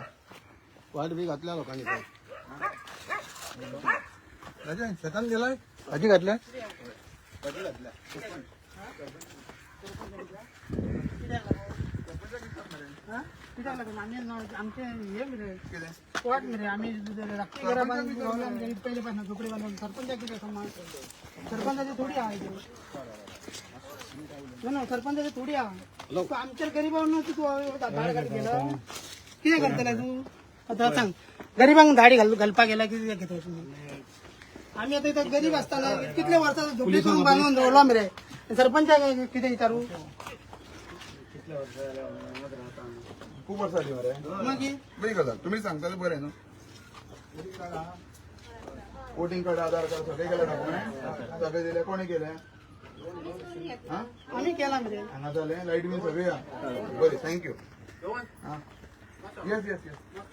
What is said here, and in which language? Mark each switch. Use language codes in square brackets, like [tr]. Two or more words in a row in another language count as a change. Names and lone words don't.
[kok] वाट बी घातल्या लोकांनी राजन शेतान गेलाय भाजी घातल्या [mr] आमचे हे मरे स्पॉट मरे आम्ही राखी घरा बांधून पहिले पासून झोपडी बांधून सरपंच किती सरपंचाची थोडी आहे ना सरपंचाची थोडी आहे आमच्या गरीबांना तू धाड काढी गेला किती करतला तू आता सांग गरीबांक धाडी घालपा गेला किती घेतो आम्ही आता इथं गरीब असताना कितल्या वर्षाचा झोपडी बांधून जोडला मरे सरपंच किती विचारू खूप वर्ष झाली मरे मग [kok] बरी गजाल तुम्ही सांगता बरें न्हू [en] voting card [kok] आधार कार्ड सगळे केले डॉक्युमेंट सगळे दिले कोणी केले हा [mr] आम्ही केला मरे [kok] हांगा जालें लाईट बीन सगळी बरी [en] thank you yes yes yes